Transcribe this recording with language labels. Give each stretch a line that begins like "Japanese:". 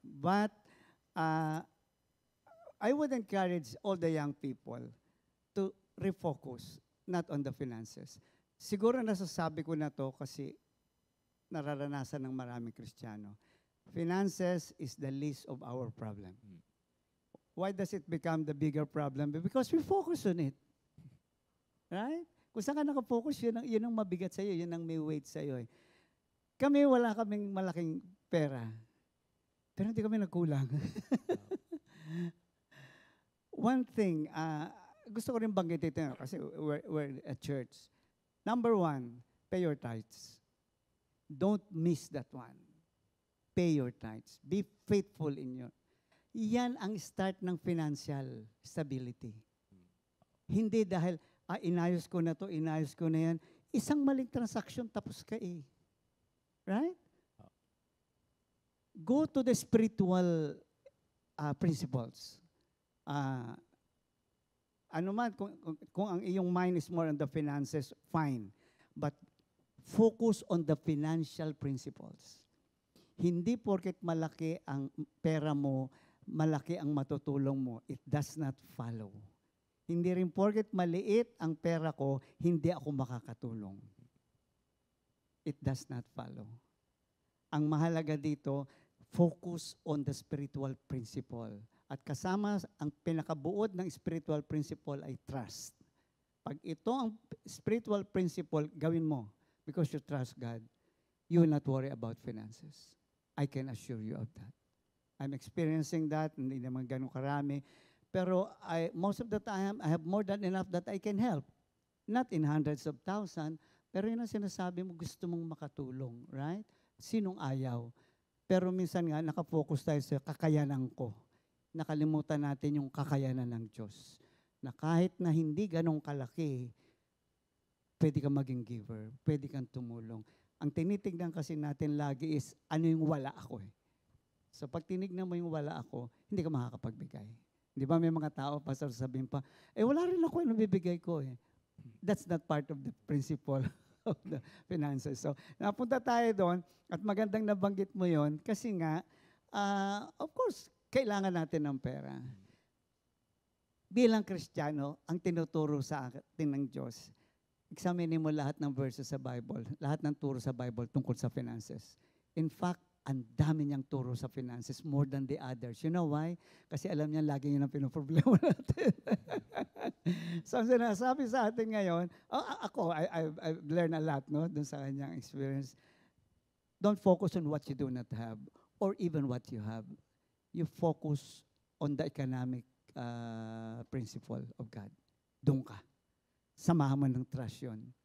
English: But, I would encourage all the young people to refocus, not on the finances.
Filipino: Siguro nasasabi ko na to kasi nararanasan ng maraming Kristiyano.
English: Finances is the least of our problem. Why does it become the bigger problem? Because we focus on it. Right?
Filipino: Kung saan ka nakafocus, yun ang mabigat sa'yo, yun ang may weight sa'yo. Eh. Kami, wala kaming malaking pera. Pero hindi kami nagkulang.
English: One thing,
Filipino: gusto ko rin banggitin ito kasi
English: we're at church. Number one, pay your tithes. Don't miss that one. Pay your tithes. Be faithful in your...
Filipino: Yan ang
English: start ng financial stability.
Filipino: Hindi dahil, inayos ko na to, inayos ko na yan. Isang maling transaction, tapos ka eh. Right?
English: Go to the spiritual principles.
Filipino: Ano man, kung ang iyong
English: mind is more on the finances, fine. But focus on the financial principles.
Filipino: Hindi porket malaki ang pera mo, malaki ang matutulong mo.
English: It does not follow.
Filipino: Hindi rin porket maliit ang pera ko, hindi ako makakatulong.
English: It does not follow.
Filipino: Ang mahalaga dito,
English: focus on the spiritual principle.
Filipino: At kasama ang pinakabuod ng spiritual principle ay trust. Pag ito ang
English: spiritual principle,
Filipino: gawin mo
English: because you trust God, you will not worry about finances. I can assure you of that. I'm experiencing that,
Filipino: hindi naman ganun karami.
English: Pero most of the time, I have more than enough that I can help. Not in hundreds of thousands,
Filipino: pero yun ang sinasabi mo, gusto mong makatulong, right? Sinong ayaw? Pero minsan nga, nakafocus tayo sa kakayanan ko. Nakalimutan natin yung kakayanan ng Diyos. Na kahit na hindi ganong kalaki, pwede kang maging giver, pwede kang tumulong. Ang tinitignan kasi natin lagi is, ano yung wala ako eh. So pag tinignan mo yung wala ako, hindi ka makakapagbigay. Di ba may mga tao, pastor, sabihin pa, wala rin ako yung bibigay ko eh.
English: That's not part of the principle of the finances.
Filipino: So napunta tayo doon at magandang nabanggit mo yon kasi nga,
English: of course,
Filipino: kailangan natin ng pera. Bilang Kristiyano, ang tinuturo sa atin ng Diyos, examinin mo lahat ng verses sa Bible, lahat ng turo sa Bible tungkol sa finances.
English: In fact,
Filipino: ang dami niyang turo sa
English: finances more than the others. You know why?
Filipino: Kasi alam niya lagi yun ang pinoproblema natin. So, ang sinasabi sa atin ngayon,
English: I've learned a lot,
Filipino: no, dun sa kanyang experience.
English: Don't focus on what you do not have or even what you have. You focus on the economic principle of God.
Filipino: Doon ka. Samahan mo ng trust yun.